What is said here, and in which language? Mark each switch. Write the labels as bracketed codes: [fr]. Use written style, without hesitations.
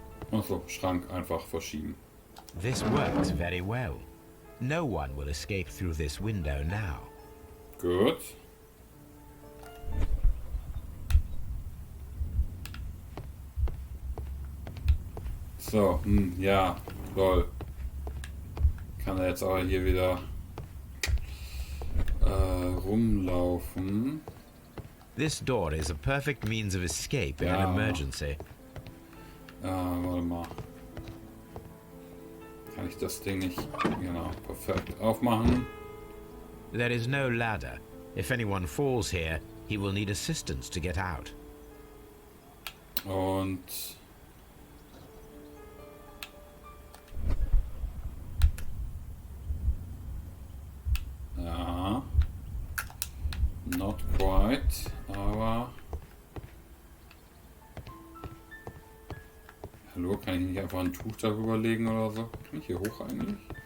[de] Achso, Schrank einfach verschieben. [en] This works very well. No one will escape through this window now. [de] Gut. So, ja, lol. Kann er jetzt aber hier wieder rumlaufen. [en] This door is a perfect means of escape in [de] Ja. [en] an emergency. [de] Warte mal. Kann ich das Ding nicht, genau, perfekt aufmachen? [en] There is no ladder. If anyone falls here, he will need assistance to get out. [de] Und ja, [en] not quite, [de] aber hallo, kann ich nicht einfach ein Tuch darüber legen oder so? Kann ich hier hoch eigentlich?